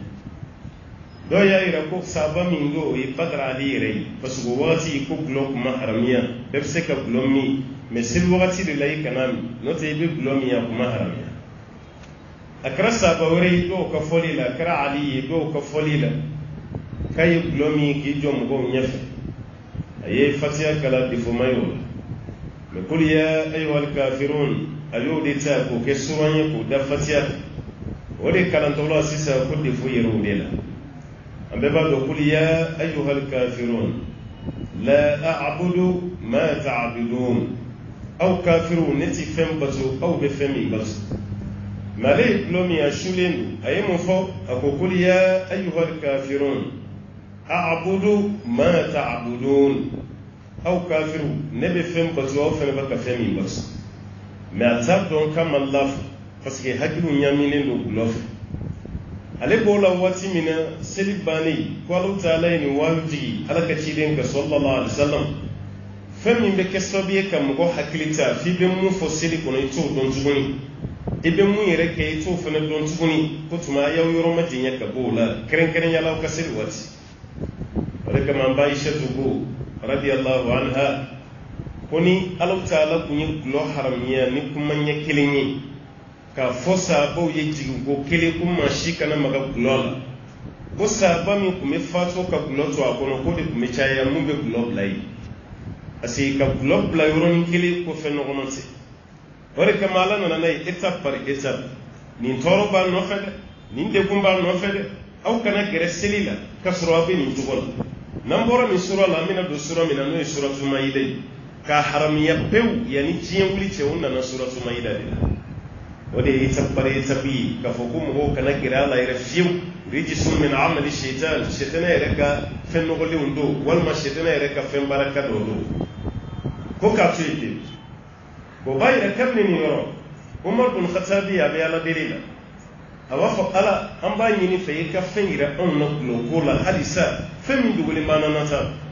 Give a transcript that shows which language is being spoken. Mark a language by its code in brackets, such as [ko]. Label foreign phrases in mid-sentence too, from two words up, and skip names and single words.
[bm] Dɔw y'a yira ko sahaba min don o ye Badara Ali yɛrɛ ye [fr] parce que [bm] o wagati ko gulɔ tun ma haramiya bɛɛ bɛ se ka gulɔ min mais seli wagati de la i kana min n'o tɛ i bɛ gulɔ min a tun ma haramiya. A kɛra sahaba wɛrɛ ye dɔw ka fɔli la a kɛra Ali ye dɔw ka fɔli la k'a ye gulɔ min k'i jɔ mɔgɔw ɲɛfɛ a ye fatiha kala defoma ye o la mais [ar] قل يا أيها الكافرون [bm] a y'o de ta k'o kɛ suran ye k'o da fatiha o de kalantɔla la sisan ko defo yɛrɛ o de la. An bɛɛ b'a dɔn [ar] قل يا أيها الكافرون لا أعبد ما تعبدون [bm] aw kafirun ne ti fɛn bato aw bɛ fɛn min bato. Mais ale ye gulɔ min a sulen don a ye mun fɔ a ko [ar] قل يا أيها الكافرون أعبد ما تعبدون [bm] aw kafirun ne bɛ fɛn bato aw fɛnɛ bɛ ka fɛn min bato. Mais a t'a dɔn k'a ma lafa [fr] parce que [bm] hakiliw ɲaminen don gulɔ fɛ. Ale b'o la waati min na seli bannen ko Alahu Taala ye nin wahyu jigi Ala ka ciden kan [ar] صلى الله عليه وسلم [bm] fɛn min bɛ kɛ sababu ye ka mɔgɔ hakili ta f'i bɛ mun fɔ seli kɔnɔ i t'o dɔn tuguni i bɛ mun yɛrɛ kɛ i t'o fana dɔn tuguni ko tuma a y'aw yɔrɔ majanya ka bɔ o la kɛrɛnkɛrɛnnenya aw ka seli waati. O de kama an ba Aishatu ko [ar] رضي الله عنها [bm] ko ni Alahu Taala kun ye gulɔ haramiya ni kuma ɲɛ kelen ye ka fɔ sahabaw ye jigin ko kelen ko maa si kana maga gulɔ la ko sahaba min tun bɛ fatu ka gulɔ to a kɔnɔ ko de tun bɛ caya mun bɛ gulɔ bila yen [fr] parce que [bm] ka gulɔ bila yɔrɔnin kelen ko fɛn nɔgɔman tɛ. O de kama Ala nana n'a ye [fr] étape par étape [bm] nin tɔɔrɔ b'a nɔfɛ dɛ nin degun b'a nɔfɛ dɛ aw kana gɛrɛ seli la ka sɔrɔ aw bɛ nin cogo la. N'an bɔra nin sura la an bɛna don sura min na n'o ye suratu Maïda ye k'a haramiya pewu yanni diɲɛ wuli cɛ o nana suratu Maïda de la. O de ye [fr] étape par étape [bm] ye k'a fɔ ko mɔgɔw kana gɛrɛ a la yɛrɛ fiyewu [ar] رجس من عمل الشيطان [bm] shetana yɛrɛ ka fɛn nɔgɔlenw don walima shetana yɛrɛ ka fɛn baraka dɔ don ko k'a to yen pewu. Bon b'a yɛrɛ kabini nin yɔrɔ Umar bin Khattabi a bɛ Ala deli la a b'a fɔ Ala an b'a ɲini fɛ i ka fɛn yira anw na gulɔko la halisa fɛn min dogolen b'an na nata.